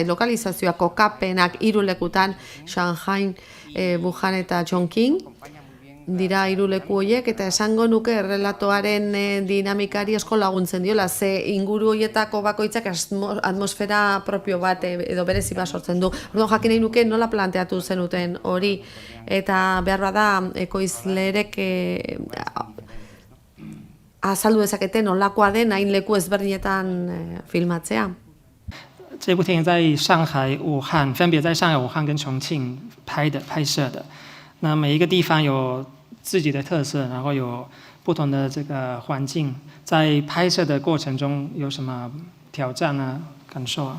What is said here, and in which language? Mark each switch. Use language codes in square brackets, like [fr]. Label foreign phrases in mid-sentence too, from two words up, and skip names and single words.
[eu] Lokalizazioa kokapenak 3 lekutan, Shanghai, Wuhan eta Chongqing, dira 3 leku horiek, eta esango nuke errelatoaren dinamikari asko laguntzen diola, ze inguru horietako bakoitzak atmosfera propio bat edo berezi bat sortzen du. Orduan jakin nahi nuke nola planteatu zenuten hori, eta behar bada ekoizleerek azaldu dezakete nolakoa den hain leku ezberdinetan filmatzea. [zh] 这部电影在上海、武汉，分别在上海、武汉跟重庆拍摄的。那每一个地方有自己的特色，然后有不同的这个环境。在拍摄的过程中有什么挑战啊、感受啊？